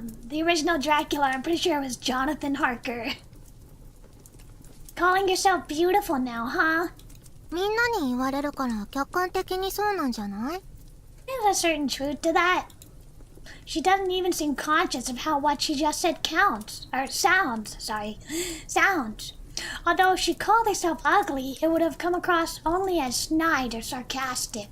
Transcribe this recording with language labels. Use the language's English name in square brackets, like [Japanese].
[English] The original Dracula, I'm pretty sure it was Jonathan Harker. Calling yourself beautiful now, huh? [Japanese] みんなに言われるから客観的にそうなんじゃない？ [English] There's a certain truth to that. She doesn't even seem conscious of how what she just said counts. Or sounds, sorry. Sounds. Although if she called herself ugly, it would have come across only as snide or sarcastic.